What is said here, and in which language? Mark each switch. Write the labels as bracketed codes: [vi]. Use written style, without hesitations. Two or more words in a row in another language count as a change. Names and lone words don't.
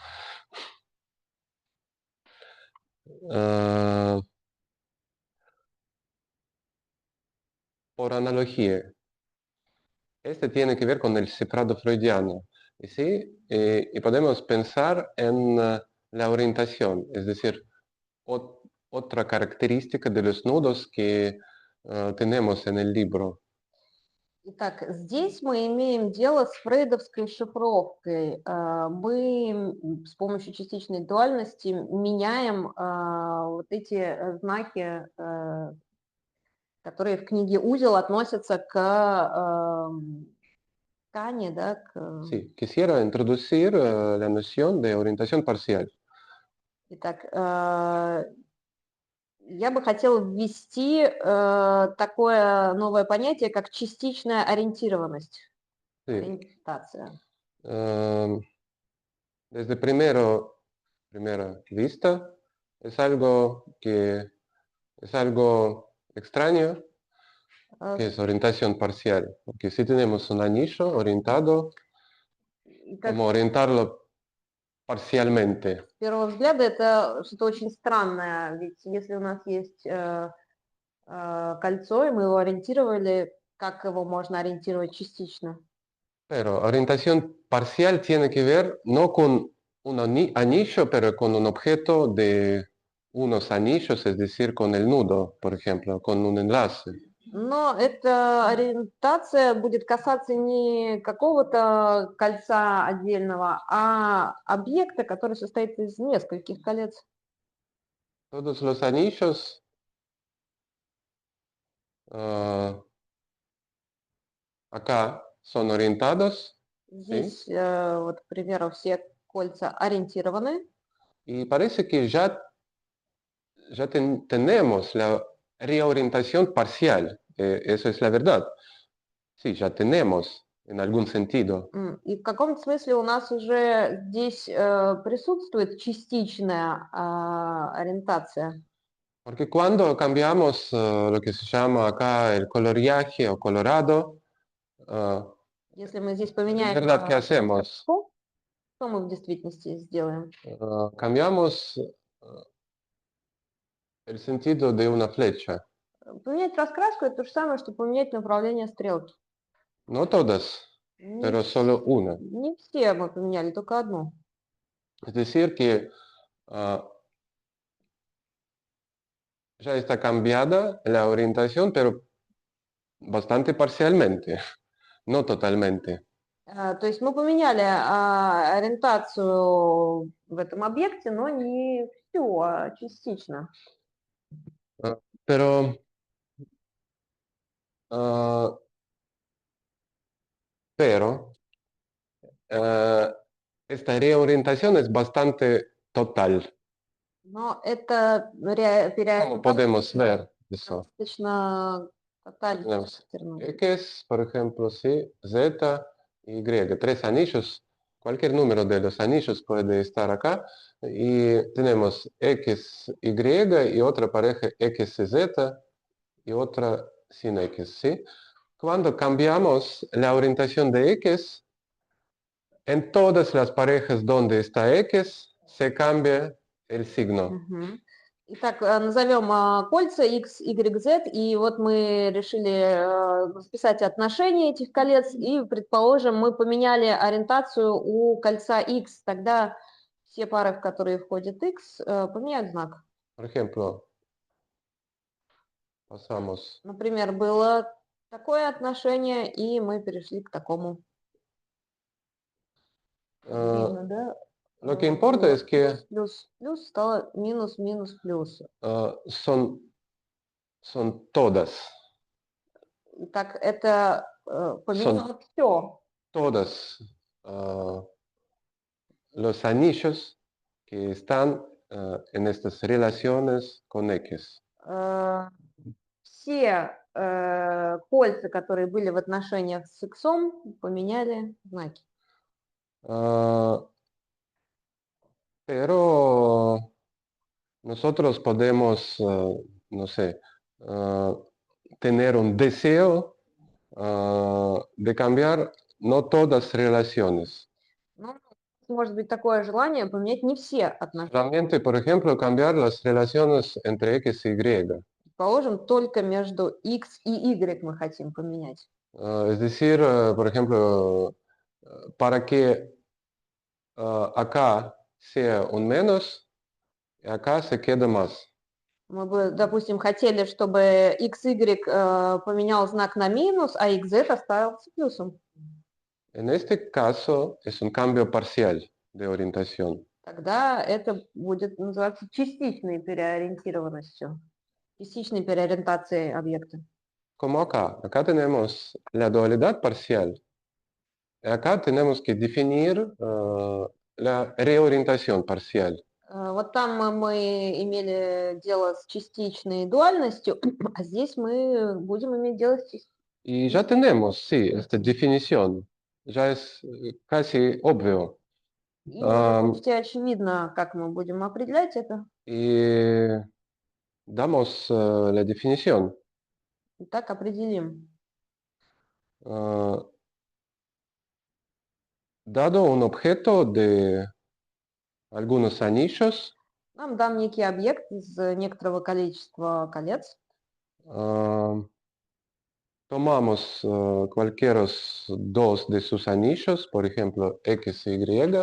[es] Por analogía, este tiene que ver con el cifrado freudiano. Y sí, y podemos pensar en la orientación, es decir, otra característica de los nudos que tenemos en el libro. [ru] Итак, здесь мы имеем дело с фрейдовской шифровкой. Мы с помощью частичной дуальности меняем вот эти знаки, которые в книге «Узел» относятся к ткани, да, [es] Sí, quisiera introducir la noción de orientación parcial. [ru] Итак, я бы хотела ввести такое новое понятие, как частичная ориентированность, [es] Sí. [ru] ориентация. [es] Desde primera vista, es algo extraño, que es orientación parcial. Porque si tenemos un anillo orientado, [ru] Как [es] ¿cómo orientarlo parcialmente? [ru] с первого взгляда это что-то очень странное, ведь если у нас есть кольцо, и мы его ориентировали, как его можно ориентировать частично? [es] Pero orientación parcial tiene que ver no con un anillo, pero con un objeto de unos anillos, es decir, con el nudo, por ejemplo, con un enlace. [ru] Но эта ориентация будет касаться не какого-то кольца отдельного, а объекта, который состоит из нескольких колец. [es] Todos los anillos acá son orientados. [ru] Здесь, вот, к примеру, все кольца ориентированы. [es] Y parece que ya tenemos la reorientación parcial. Eso es la verdad. Sí, ya tenemos en algún sentido. [ru] И в каком-то смысле у нас уже здесь присутствует частичная ориентация. [es] Porque cuando cambiamos lo que se llama acá el coloriaje o colorado, [ru] Если мы здесь [es] es [ru] поменяем [es] verdad que hacemos. [ru] что мы в действительности сделаем? [es] Cambiamos el sentido de una flecha. [ru] Поменять раскраску – это то же самое, что поменять направление стрелки. [es] No todas, pero solo una. [ru] Не все мы поменяли, только одну. [es] Es decir, que ya está cambiada la orientación, pero bastante parcialmente, no totalmente. [ru] То есть мы поменяли ориентацию в этом объекте, но не всю, а частично. [es] Pero esta reorientación es bastante total. [ru] Но это [es] ¿Cómo podemos ver eso? [ru] достаточно тотально [es] Tenemos [ru] характерно. [es] X, por ejemplo, sí, Z, Y, tres anillos. Cualquier número de los anillos puede estar acá. Y tenemos X, Y y otra pareja X, Z y otra sin X, ¿sí? Cuando cambiamos la orientación de X, en todas las parejas donde está X, se cambia el signo. Мгм. [ru] Итак, назовем кольца X, Y, Z, и вот мы решили записать отношения этих колец, и, предположим, мы поменяли ориентацию у кольца X, тогда все пары, в которые входит X, поменяют знак. [es] Por ejemplo, pasamos. [ru] Например, было такое отношение, и мы перешли к такому. Видно, да? [es] Lo que importa es que [ru] Плюс, плюс стало минус, минус, плюс. [es] son todas. [ru] Так, это поменяло все. [es] Todas los anillos que están en estas relaciones con X. [ru] Все кольца, которые были в отношениях с X, поменяли знаки. [es] Pero nosotros podemos, no sé, tener un deseo de cambiar no todas relaciones. [ru] Но может быть такое желание поменять не все отношения. [es] Solamente, por ejemplo, cambiar las relaciones entre X y Y. [ru] Положим, только между x и y мы хотим поменять. [es] Es decir, por ejemplo, para que acá sea un menos, y acá se queda más. [ru] Мы бы, допустим, хотели, чтобы xy поменял знак на минус, а xz оставился плюсом. [es] En este caso es un cambio parcial de orientación. [ru] Тогда это будет называться частичной переориентированностью, частичной переориентацией объекта. [es] Como acá. Acá tenemos la dualidad parcial. Acá tenemos que definir la reorientación parcial. [ru] Вот там мы имели дело с частичной дуальностью, а здесь мы будем иметь дело с частичной. [es] Y ya tenemos, sí, esta definición. Ya es casi obvio. [ru] И уже почти очевидно, как мы будем определять это. [es] Y damos la definición. [ru] Так определим. [es] Dado un objeto de algunos anillos, [ru] Нам дан некий объект из некоторого количества колец. [es] tomamos cualquiera dos de sus anillos, por ejemplo, X y Y,